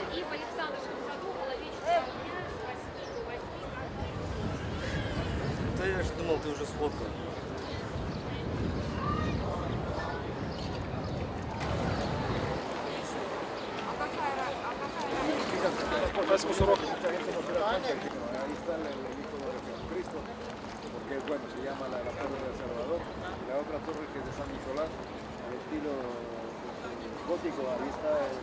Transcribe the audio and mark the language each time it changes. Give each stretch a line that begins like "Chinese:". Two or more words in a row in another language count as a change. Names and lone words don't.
Russian: И в Александровском саду было вечером дня с 8 до 8. Да я ж думал, ты уже сфоткал.
Spanish: Porque bueno, se llama la Torre del Salvador, la otra torre que es de San Nicolás, al estilo gótico, ahí está